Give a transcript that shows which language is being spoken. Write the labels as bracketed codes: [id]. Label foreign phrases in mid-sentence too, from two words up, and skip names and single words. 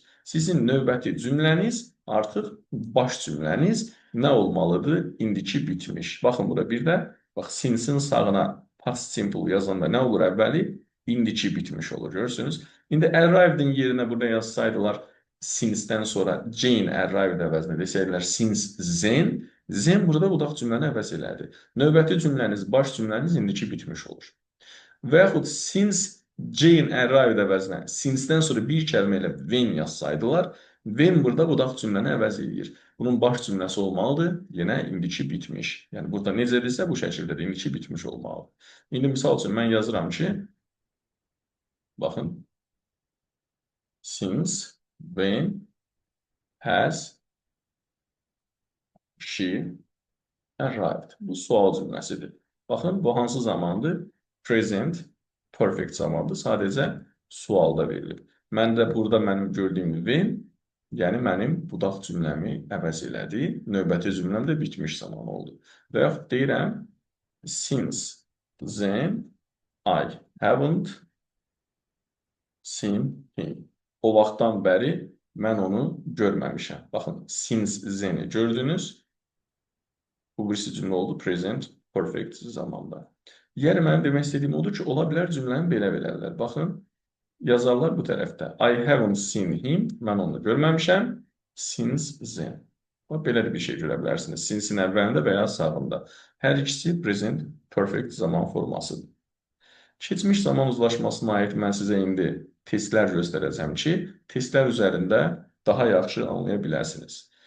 [az] Sizin növbəti cümləniz artıq baş cümləniz nə olmalıdır? İndiki bitmiş. Baxın bura bir də, bax, since-in sağına [en] past simple [az] yazanda nə olur əvvəli? İndiki bitmiş olur, görürsünüz. İndi arrived-in yerinə burada yazsaydılar, since-dən sonra [en] Jane arrived [az] əvəzinə desəydilər [en] since then, then [az] burada budaq cümləni əvəz elədi. Növbəti cümləniz, baş cümləniz indiki bitmiş olur. Və yaxud [en] since Jane arrived [az] əvəzinə since-dən sonra bir kəlmə ilə when yazsaydılar, when burada budaq cümləni əvəz eləyir. Bunun baş cümləsi olmalıdır, yenə indiki bitmiş. Yəni burada necədirsə bu şəkildə də indiki bitmiş olmalıdır. İndi misal üçün mən yazıram ki, baxın, [en] since when has she arrived. [az] Bu sual cümləsidir. Baxın, bu hansı zamandır? [en] Present, perfect [az] zamandır. Sadəcə sualda verilib. Mən də burada mənim gördüyüm when, yəni mənim budaq cümləmi əvəz elədi. Növbəti cümləm də bitmiş zaman oldu. Və yaxud deyirəm, [en] since then I haven't seen him. [az] O vaxtdan bəri mən onu görməmişəm. Baxın, [en] since then-i [az] gördünüz. Bu birisi cümlə oldu, [en] present perfect [az] zamanda. Yəni, mənim demək istədiyim odur ki, ola bilər cümləni belə verərlər. Baxın, yazarlar bu tərəfdə. [en] I haven't seen him, [az] mən onu görməmişəm, [en] since then. [az] Bax, belə bir şey görə bilərsiniz. Since-in əvvəlində və ya sağında. Hər ikisi [en] present perfect [az] zaman formasıdır. Keçmiş zaman uzlaşmasına aid mən sizə indi testlər göstərəcəm ki, testlər üzərində daha yaxşı anlaya biləsiniz.